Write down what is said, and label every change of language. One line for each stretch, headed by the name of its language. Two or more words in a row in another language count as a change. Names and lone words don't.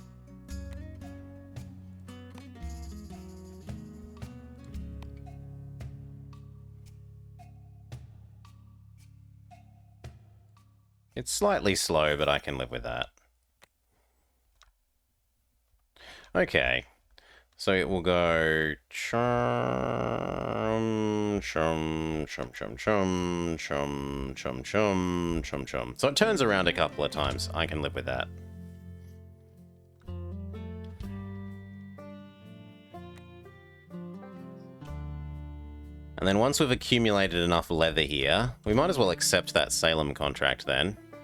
English: It's slightly slow, but I can live with that. Okay. So it will go chum, chum, chum, chum, chum, chum, chum, chum, chum, chum. So it turns around a couple of times. I can live with that. And then once we've accumulated enough leather here, we might as well accept that Salem contract then.